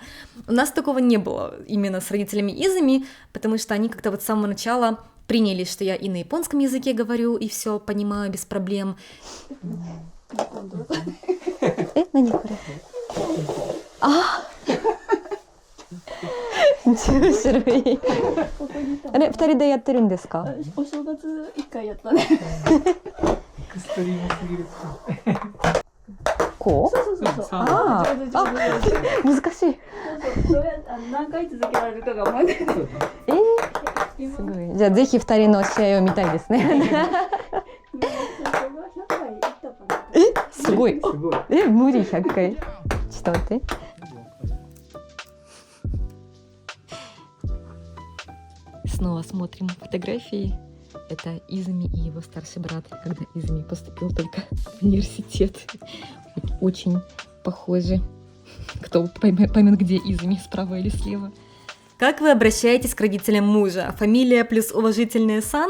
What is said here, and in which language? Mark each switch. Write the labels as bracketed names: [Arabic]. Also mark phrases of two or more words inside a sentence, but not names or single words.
[Russian] У нас такого не было именно с родителями Изуми, потому что они как-то вот с самого начала приняли, что я и на японском языке говорю, и все понимаю без проблем. [Japanese] 10 種類あれ、2人でやってるんですか？お正月1回やったね。エクストリームすぎる。こう？そう。ああ、難しい。何回続けられるかが分かんない。すごい。じゃあぜひ2人の試合を見たいですね。すごい。無理100回。ちょっと待って。 [Russian] снова смотрим фотографии. Это Изуми и его старший брат, когда Изуми поступил только в университет. Очень похожи. Кто поймет, где Изуми, справа или слева. Как вы обращаетесь к родителям мужа? Фамилия плюс уважительная сан?